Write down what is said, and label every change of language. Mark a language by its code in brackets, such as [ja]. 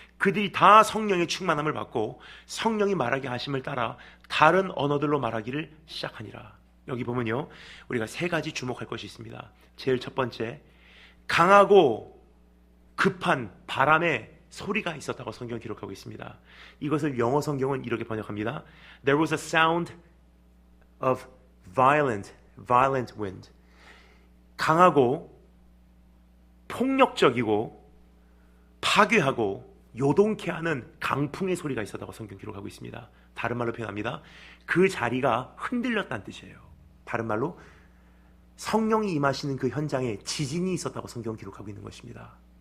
[ko] 그들이 다 성령의 충만함을 받고 성령이 말하게 하심을 따라 다른 언어들로 말하기를 시작하니라. 여기 보면요, 우리가 세 가지 주목할 것이 있습니다. 제일 첫 번째, 강하고 급한 바람의 소리가 있었다고 성경은 기록하고 있습니다. 이것을 영어 성경은 이렇게 번역합니다. [en] There was a sound of violent wind. [ko] 강하고 폭력적이고 파괴하고 요동케 하는 강풍의 소리가 있었다고 성경 기록하고 있습니다. 다른 말로 표현합니다. 그 자리가 흔들렸다는 뜻이에요. 다른 말로 성령이 임하시는 그 현장에 지진이 있었다고 성경 기록하고 있는 것입니다.